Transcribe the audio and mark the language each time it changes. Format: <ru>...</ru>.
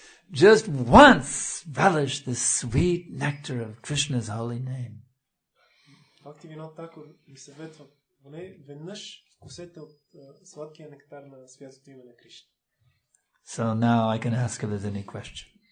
<en>Just once relish the sweet nectar of Krishna's holy name.</en> <bg>Бхактивинода Такур ми съветва поне веднъж вкусете от сладкия нектар на святото име на Кришна.</bg> <en>So now I can ask if there's any question.</en>